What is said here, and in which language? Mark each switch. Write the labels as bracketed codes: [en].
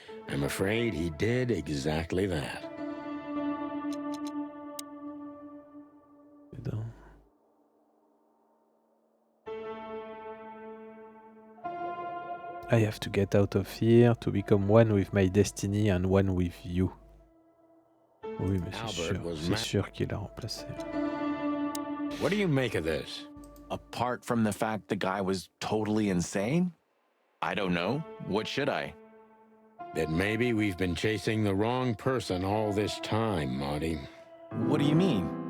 [en] I'm afraid he did exactly that. I have to get out of here to become one with my destiny and one with you. [fr] Oui, mais c'est sûr qu'il a remplacé. [en] What do you make of this? Apart from the fact the guy was totally insane? I don't know. What should I? That maybe we've been chasing the wrong person all this time, Marty. What do you mean?